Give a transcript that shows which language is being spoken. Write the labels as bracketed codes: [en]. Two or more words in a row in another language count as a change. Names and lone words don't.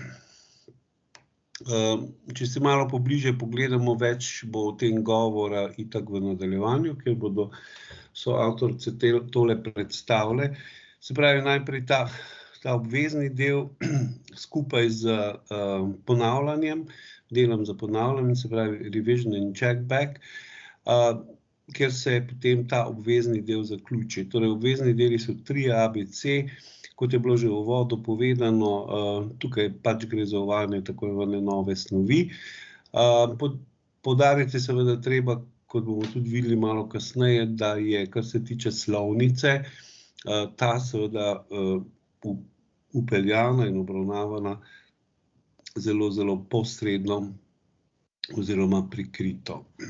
[sl] Če se malo pobliže pogledamo, več bo o tem govora itak v nadaljevanju, kjer bodo soavtorice tole predstavile. Se pravi, najprej ta obvezni del skupaj z ponavljanjem, delom za ponavljanje, se pravi [en] revision and check back, [sl] kjer se potem ta obvezni del zaključi. Torej, obvezni deli so 3 ABC, kot je bilo že v uvodu povedano, tukaj pač gre za uvajanje tako imenovane nove snovi. Poudariti seveda treba, kot bomo tudi videli malo kasneje, da je, kar se tiče slovnice, ta seveda vpeljana in obravnavana zelo, zelo posredno oziroma prikrito.